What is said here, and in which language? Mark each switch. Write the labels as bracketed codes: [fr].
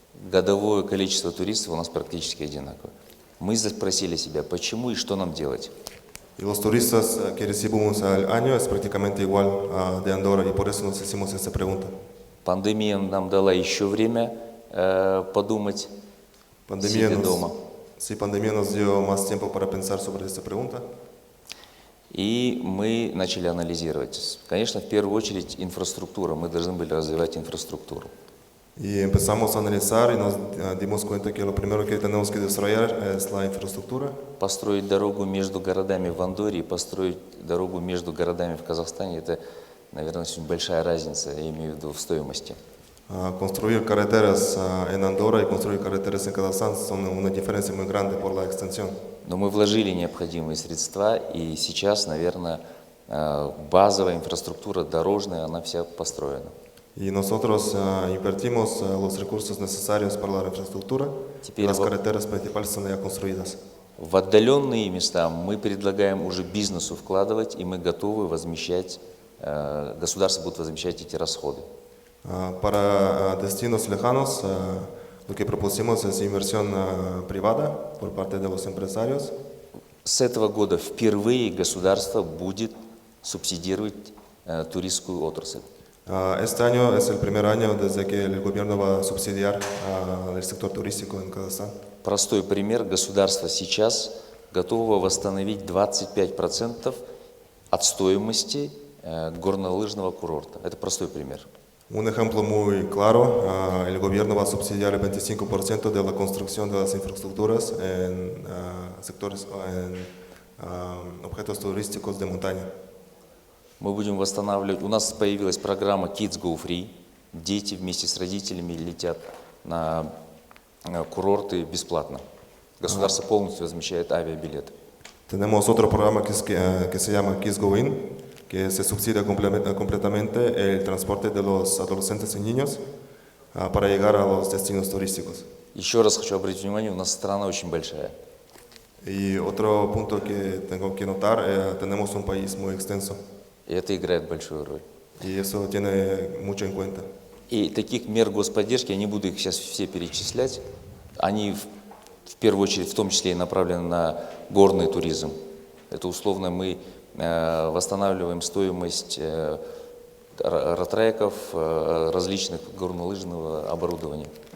[ru] Годовое количество туристов у нас практически одинаково. Мы спросили себя, почему и что нам делать. [es] Y los turistas que recibimos al año es prácticamente igual de Andorra y por eso nos hicimos esta pregunta. [ru] Пандемия нам дала еще время подумать, сидя дома. [es] Sí, pandemia nos dio más tiempo para pensar sobre esta pregunta. [ru] И мы начали анализировать. Конечно, в первую очередь инфраструктура. Мы должны были развивать инфраструктуру. [es] Y empezamos a analizar y nos dimos cuenta que lo primero que tenemos que desarrollar es la infraestructura. [ru] Построить дорогу между городами в Андорре и построить дорогу между городами в Казахстане – это, наверное, очень большая разница, я имею в виду в стоимости. [es] Construir carreteras en Andorra y construir carreteras en Kazajstán son una diferencia muy grande por la extensión. [ru] Но мы вложили необходимые средства, и сейчас, наверное, базовая инфраструктура дорожная, она вся построена. [es] Y nosotros invertimos los recursos necesarios para la infraestructura. Y las carreteras principales están ya construidas. [ru] В отдаленные места мы предлагаем уже бизнесу вкладывать, и мы готовы возмещать, государство будет возмещать эти расходы. [es] Para destinos lejanos, lo que propusimos es inversión privada por parte de los empresarios. [ru] С этого года впервые государство будет субсидировать туристскую отрасль. [es] Este año es el primer año desde que el gobierno va a subsidiar el sector turístico en Kazajstán. [ru] Простой пример. Государство сейчас готова восстановить 25% от стоимости горнолыжного курорта. Это простой пример. [es] Un ejemplo muy claro, el gobierno va a subsidiar el 25% de la construcción de las infraestructuras en sectores, en objetos turísticos de montaña. [ru] Мы будем восстанавливать. У нас появилась программа Kids Go Free. Дети вместе с родителями летят на курорты бесплатно. Государство полностью возмещает авиабилеты. [es] Tenemos otro programa que se llama Kids Go In, que se subsidia completamente el transporte de los adolescentes y niños para llegar a los destinos turísticos. [ru] Еще раз хочу обратить внимание, у нас страна очень большая. [es] Y otro punto que tengo que notar, tenemos un país muy extenso. [ru] И это играет большую роль. [es] Y eso tiene mucho en cuenta. [ru] И таких мер господдержки, я не буду их сейчас все перечислять, они в первую очередь в том числе и направлены на горный туризм. Это условно мы восстанавливаем стоимость ротреков, различных горнолыжного оборудования.